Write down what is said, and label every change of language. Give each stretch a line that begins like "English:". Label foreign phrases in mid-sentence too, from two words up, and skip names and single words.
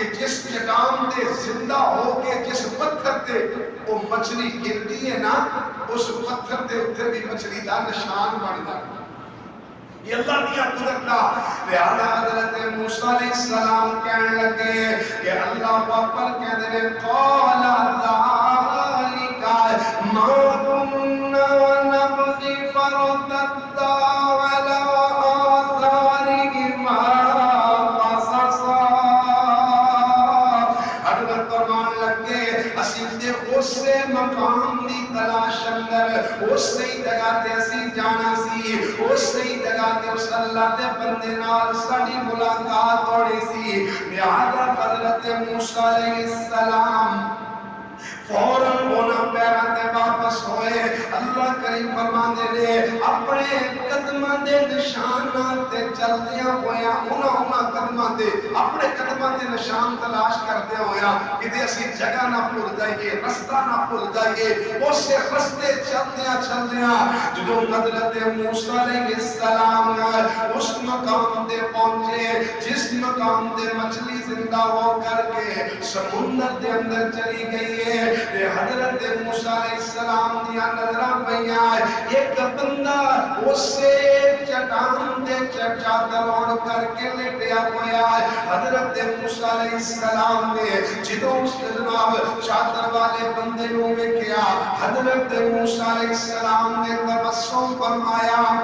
Punjabi: جس چٹان تے زندہ ہو کے جس پتھر تے وہ مچھلی گرتی ہے نا اس پتھر تے اتنے بھی مچھلی دا نشان بن جاتا یہ اللہ دیا قدرت دا لہذا حضرت موسیٰ
Arabic: علیہ السلام
Punjabi: کہنے لگے کہ اللہ پر کہنے لگے
Arabic: قال ذالک ما كنا نبغي فارتدا على آثارهما قصصا
Punjabi: حضرت فرمان لگے اسی تے اسے مقام دی تلاش اندر اسی جگہ تے اسی جانا سی اسی جگہ تے اس اللہ دے بندے نال ساڈی ملاقات ہونی سی لہذا حضرت موسیٰ
Arabic: علیہ السلام
Punjabi: فوراً ہونا پیران دے واپس ہوئے اللہ کریم فرماندے نے اپنے قدمہ دے نشانات تے چلدیاں ہویا ہونا قدمہ دے اپنے قدمہ دے نشان تلاش کردے ہویا کہ اسی جگہ نہ بھول جائیے رستہ نہ بھول جائیے اسے رستے چلدیاں جدوں حضرت موسیٰ علیہ السلام اس مقام دے پہنچے جس مقام دے مچھلی زندہ ہو کر کے سمندر دے اندر چلی گئی ہے حضرت موسیٰ
Arabic: علیہ السلام
Punjabi: دیا نظرہ پہیاں ایک بندہ اسے چٹان دے چادر اوڑھ کر کے لیٹیا ہویا حضرت موسیٰ
Arabic: علیہ السلام
Punjabi: نے جدوں اس جناب چادر والے بندے نو ویکھیا حضرت موسیٰ
Arabic: علیہ السلام
Punjabi: نے تبسم فرمایا